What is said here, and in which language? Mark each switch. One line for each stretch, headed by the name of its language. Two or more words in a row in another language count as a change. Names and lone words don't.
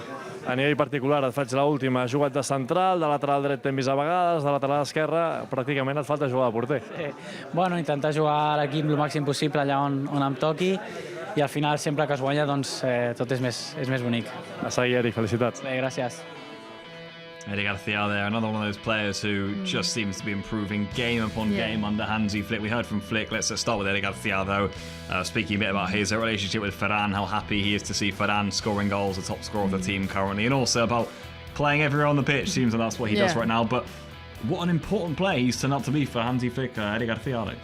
Catalan: A nivell particular, et faig l'última. Has jugat de central, de lateral dret t'hem vist a vegades, de lateral esquerre, pràcticament et falta jugar de porter. Bueno, intentar jugar a l'equip el màxim possible allà on em toqui, i al final sempre que es guanya doncs, tot és més bonic. A seguir, Eric, felicitats. Bé, gràcies.
English: Eric Garcia there, another one of those players who just seems to be improving game upon game under Hansi Flick. We heard from Flick. Let's start with Eric Garcia, though, speaking a bit about his relationship with Ferran, how happy he is to see Ferran scoring goals, the top scorer of the team currently, and also about playing everywhere on the pitch. Seems like that's what he does right now, but what an important player he's turned out to be for Hansi Flick, Eric Garcia, Alex.